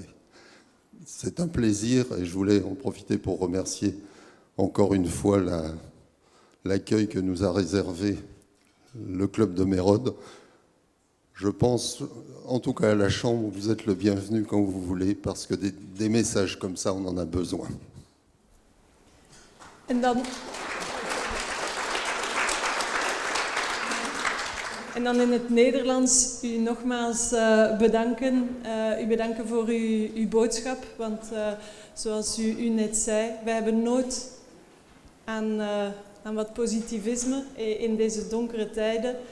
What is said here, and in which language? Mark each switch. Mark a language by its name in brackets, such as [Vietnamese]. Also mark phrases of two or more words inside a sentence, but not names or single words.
[French] C'est un plaisir et je voulais en profiter pour remercier encore une fois l'accueil que nous a réservé le club de Mérode. Je pense, en tout cas à la Chambre, vous êtes le bienvenu quand vous voulez, parce que des messages comme ça, on en a besoin. [Dutch] En dan in het Nederlands u nogmaals bedanken. U bedanken voor uw boodschap, want zoals u net zei, wij hebben nood aan wat positivisme in deze donkere tijden.